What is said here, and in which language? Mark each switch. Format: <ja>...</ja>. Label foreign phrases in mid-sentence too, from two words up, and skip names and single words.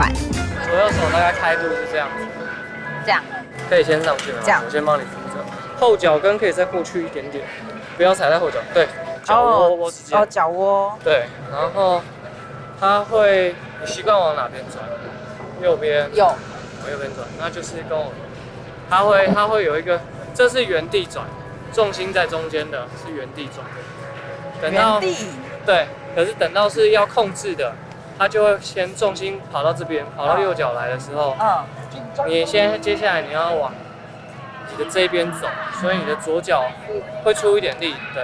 <zh>左右手大概開度是這樣子，這樣可以先上去嗎？這樣，我先幫你扶着。後腳跟可以再過去一點點，不要踩在後腳。對，腳窩直接。哦，腳窩。對，然後它會，你習慣往哪邊轉？右邊。右。往右邊轉，那就是跟我，它會有一個，這是原地轉，重心在中間的，是原地轉。等到对，可是等到是要控制的，它就会先重心跑到这边，跑到右脚来的时候，你接下来你要往你的这边走，所以你的左脚会出一点力，对。</zh>